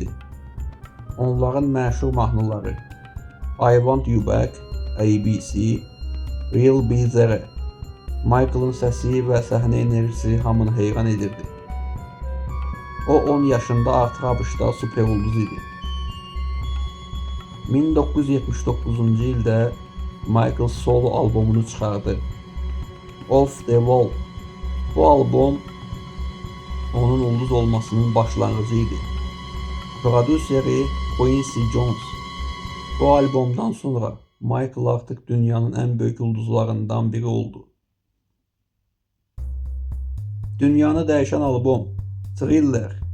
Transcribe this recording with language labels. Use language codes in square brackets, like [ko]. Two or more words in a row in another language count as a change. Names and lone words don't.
[az] Onların məşhur mahnıları I Want You Back, ABC, Real Be There. Michael'ın səsi və səhnə enerjisi hamını heyran edirdi. O 10 yaşında artıq ABŞ-da super ulduz idi. 1979-cu ildə Michael solo albomunu çıxardı. Off the Wall. Bu albom onun ulduz olmasının başlanğıcı idi. Prodüseri Quincy Jones. Bu albomdan sonra Michael artıq dünyanın ən böyük ulduzlarından biri oldu. Dünyanı dəyişən albom Thriller.